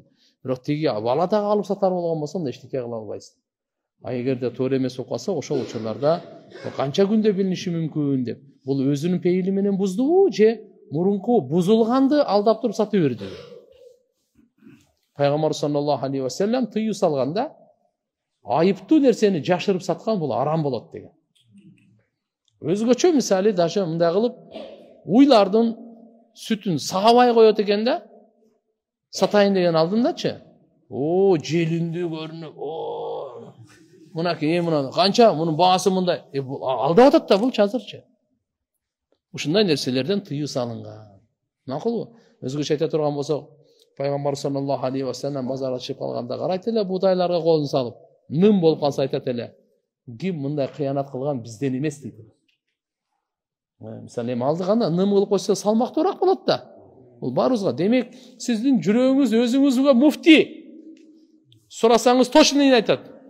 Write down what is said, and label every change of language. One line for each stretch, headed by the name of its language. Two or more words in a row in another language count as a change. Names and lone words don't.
Kyrgyz: Бирок тиги бала дагы алып сатар болгон болсо да эчтеке кыла албайсың. Эгерде туура эмес болуп калса, ошол учурларда канча күндө билиниши мүмкүн деп. Бул өзүнүн пейили менен буздубу же мурунку бузулганды алдап туруп сатып бердиби? Пайгамбар
Arabic: صلى الله عليه وسلم
Kyrgyz: тыюу салганда айыптуу нерсени жашырып саткан бул арам болот деген. Өзгөчө мисалы даже мындай кылып уйлардын сүтүн саабай коет экен да, сатайын деген алдындачы. Желүндү көрүнүп, мынакей, мына канча, мунун баасы мындай. Алдап атат да бул азырчы. Ушундай нерселерден тыюу салынган. Макулбу? Өзгөчө айта турган болсок, Пайгамбар
Arabic: صلى الله عليه وسلم
Kyrgyz: базарга чыгып калганда карайт эле будайларга колун салып, ным болуп калса айтат эле, ким мындай кыянат кылган бизден эмес дейт. Мисалы эми алдыганда ным кылып койсо салмактуураак болот да. Бул баарыбызга. Демек, сиздин жүрөгүңүз өзүңүзгө муфти. Сурасаңыз точно айтат.